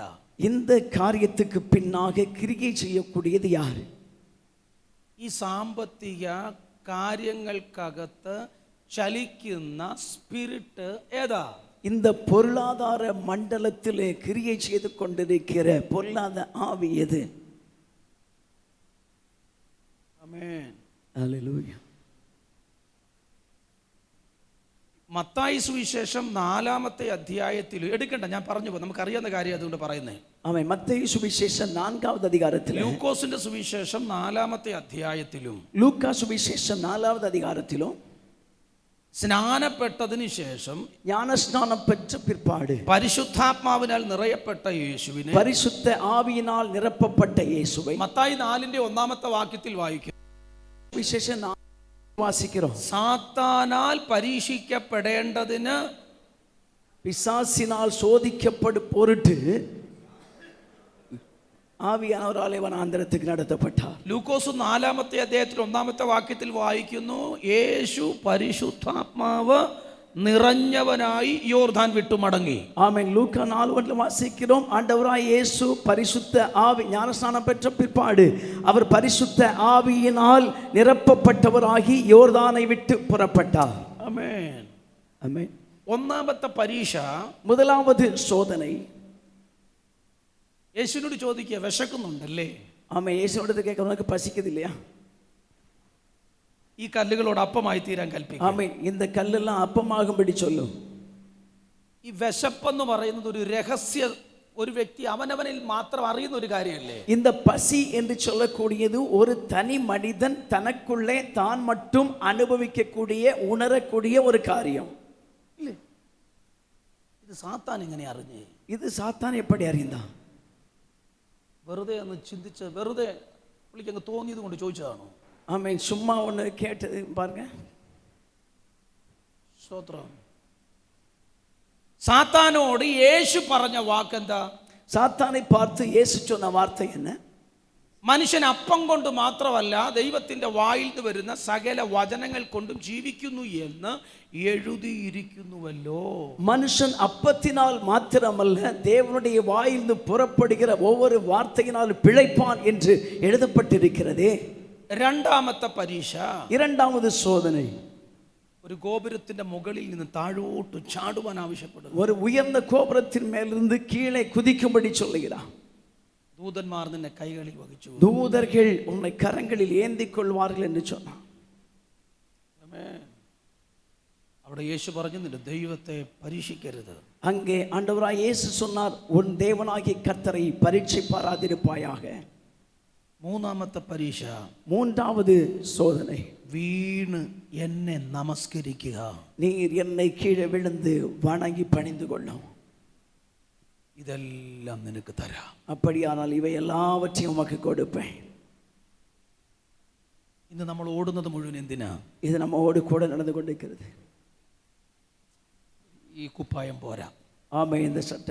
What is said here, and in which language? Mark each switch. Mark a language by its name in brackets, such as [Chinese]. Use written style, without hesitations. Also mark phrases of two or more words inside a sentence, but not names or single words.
[Tamil] இந்த காரியத்துக்கு பின்னாக கிரியை செய்யக்கூடியது யார்? [Malayalam] ഈ സാമ്പത്തിക കാര്യങ്ങൾക്കകത്ത് ചലിക്കുന്ന സ്പിരിറ്റ് ഏതാ? [Tamil] இந்த பொருளாதார மண்டலத்திலே கிரியை செய்து கொண்டிருக்கிற பொருளாதார ஆவி எது? [Malayalam] ആമേൻ. [Tamil] ஹல்லேலூயா. [Malayalam] മത്തായി സുവിശേഷം 4-ാമത്തെ അധ്യായത്തിൽ എടുക്കണ്ട, ഞാൻ പറഞ്ഞു പോ, നമുക്കറിയാവുന്ന കാര്യം അതുകൊണ്ട് പറയുന്നേ. [Tamil] ஆமென். மத்தேயு சுவிசேஷம் 4வது அதிகாரத்திலும், [Malayalam] ലൂക്കോസിന്റെ സുവിശേഷം 4-ാമത്തെ അധ്യായത്തിലും, [Tamil] லூக்கா சுவிசேஷம் 4வது அதிகாரத்திலும் [Malayalam] സ്നാനപ്പെട്ടതിന് ശേഷം [Tamil] ஞானஸ்நானம் பெற்ற பிற்பாடு [Malayalam] പരിശുദ്ധാത്മാവിനാൽ നിറയപ്പെട്ട യേശുവിനെ, [Tamil] பரிசுத்த ஆவியினால் நிரப்பப்பட்ட இயேசுவை [Malayalam] മത്തായി 4-ന്റെ 1-ാമത്തെ വാക്യത്തിൽ വായിക്കും. [Tamil] விசேஷம் வாசிக்கிறோம். [Malayalam] സാത്താനാൽ പരീക്ഷിക്കപ്പെടേണ്ടതിന്, [Tamil] பிசாசினால் சோதிக்கப்படும் பொருட்டு [Malayalam] ആവിയാനവരാൽ വനാന്തരത്തേക്ക് നടത്തപ്പെട്ടാർ. ലൂക്കോസ് 4-ാമത്തെ അധ്യായത്തിൽ 1-ാമത്തെ വാക്യത്തിൽ വായിക്കുന്നു, യേശു പരിശുദ്ധാത്മാവ് നിറഞ്ഞവനായി യോർദാൻ വിട്ടു മടങ്ങി. [Tamil] ஆமென். லூக்கா 4:1 வாசிக்கிறோம், ஆண்டவராய் இயேசு பரிசுத்த ஆவி ஞானஸ்நானம் பெற்ற பிற்பாடு அவர் பரிசுத்த ஆவியினால் நிரப்பப்பட்டவராகி யோர்தானை விட்டு புறப்பட்டார். [Malayalam] ആമേൻ. [Tamil] ஆமென். [Malayalam] 1-ാമത്തെ പരീക്ഷ, [Tamil] முதலாவது சோதனை. [Malayalam] യേശുവിനോട് ചോദിക്കുക, വിശക്കുന്നുണ്ടല്ലേ? [Tamil] ஆமென். இயேசுவிடத்தை கேட்க, உனக்கு பசிக்குது இல்லையா? [Malayalam] ഈ കല്ലുകളോട് അപ്പമായി തീരാൻ കൽപ്പിക്കും. [Tamil] ஆமென். இந்த கல்லெல்லாம் அப்பமாகும்படி சொல்லும். [Malayalam] ഈ വിശപ്പെന്ന് പറയുന്നത് ഒരു രഹസ്യ, ഒരു വ്യക്തി അവനവനിൽ മാത്രം അറിയുന്ന ഒരു കാര്യമല്ലേ? [Tamil] இந்த பசி என்று சொல்லக்கூடியது ஒரு தனி மனிதன் தனக்குள்ளே தான் மட்டும் அனுபவிக்கக்கூடிய உணரக்கூடிய ஒரு காரியம். [Malayalam] ഇല്ലേ? ഇത് സാത്താൻ എങ്ങനെ അറിഞ്ഞേ? [Tamil] இது சாத்தான் எப்படி அறிந்தான்? [Malayalam] വെറുതെ ഒന്ന് ചിന്തിച്ച്, വെറുതെ പുള്ളിക്കങ്ങ് തോന്നിയത് കൊണ്ട് ചോദിച്ചതാണോ? [Tamil] ஆமென். சும்மா ஒன்று கேட்டது பாருங்க. [Malayalam] സ്തോത്രം. സാത്താനോട് യേശു പറഞ്ഞ വാക്കെന്താ? [Tamil] சாத்தானை பார்த்து இயேசு சொன்ன வார்த்தை என்ன? [Malayalam] മനുഷ്യൻ അപ്പം കൊണ്ട് മാത്രമല്ല ദൈവത്തിൻ്റെ വായിൽ നിന്ന് വരുന്ന സകല വചനങ്ങൾ കൊണ്ടും ജീവിക്കുന്നു എന്ന് എഴുതിയിരിക്കുന്നുവല്ലോ. [Tamil] மனுஷன் அப்பத்தினால் மாத்திரமல்ல தேவனுடைய வாயிலிருந்து புறப்படுகிற ஒவ்வொரு வார்த்தையினால் பிழைப்பான் என்று எழுதப்பட்டிருக்கிறதே. [Malayalam] രണ്ടാമത്തെ പരീക്ഷ, [Tamil] இரண்டாவது சோதனை, [Malayalam] ഒരു ഗോപുരത്തിന്റെ മുകളിൽ നിന്ന് താഴോട്ട് ചാടുവാൻ ആവശ്യപ്പെടുന്നു. [Tamil] ஒரு உயர்ந்த கோபுரத்தின் மேலிருந்து கீழே குதிக்கும்படி சொல்லுகிறான். [Malayalam] ദൂതന്മാർ നിന്നെ കൈകളിൽ വഹിച്ചു, [Tamil] தூதர்கள் உன்னை கரங்களில் ஏந்திக் கொள்வார்கள் என்று சொன்னான். [Malayalam] അവിടെ യേശു പറഞ്ഞു, നിന്റെ ദൈവത്തെ പരീക്ഷിക്കരുത്. [Tamil] அங்கே ஆண்டவராய் இயேசு சொன்னார், உன் தேவனாகிய கர்த்தரை பரீட்சை பாராதிருப்பாயாக. [Malayalam] മൂന്നാമത്തെ പരീക്ഷ, [Tamil] மூன்றாவது சோதனை, [Malayalam] വീണ് എന്നെ നമസ്കരിക്കുക. [Tamil] நீர் என்னை கீழே விழுந்து வணங்கி பணிந்து கொள்ளும். [Malayalam] ഇതെല്ലാം നിനക്ക് തരാം. [Tamil] அப்படியானால் இவை எல்லாவற்றையும் உமக்கு கொடுப்பேன். [Malayalam] ഇന്ന് നമ്മൾ ഓടുന്നത് മുഴുവൻ എന്തിനാ? [Tamil] இது நம்மோடு கூட நடந்து கொண்டிருக்கிறது. [Malayalam] ഈ കുപ്പായം പോരാ, [Tamil] ஆமை இந்த சட்டை